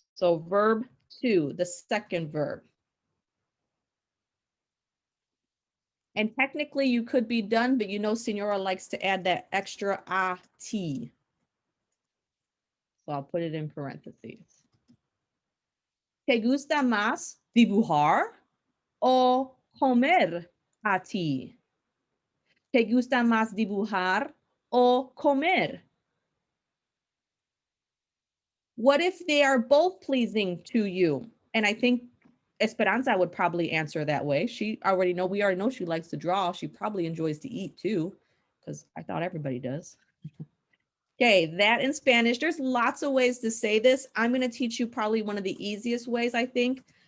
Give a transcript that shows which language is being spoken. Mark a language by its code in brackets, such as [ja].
[en] So verb two, the second verb. And technically you could be done, but you know, Senora likes to add that extra a-t. So I'll put it in parentheses. [es] ¿Te gusta más dibujar o comer a ti? ¿Te gusta más dibujar o comer? [en] What if they are both pleasing to you? And I think Esperanza would probably answer that way. We already know she likes to draw. She probably enjoys to eat too, because I thought everybody does. Okay, that in Spanish, there's lots of ways to say this. I'm going to teach you probably one of the easiest ways, I think.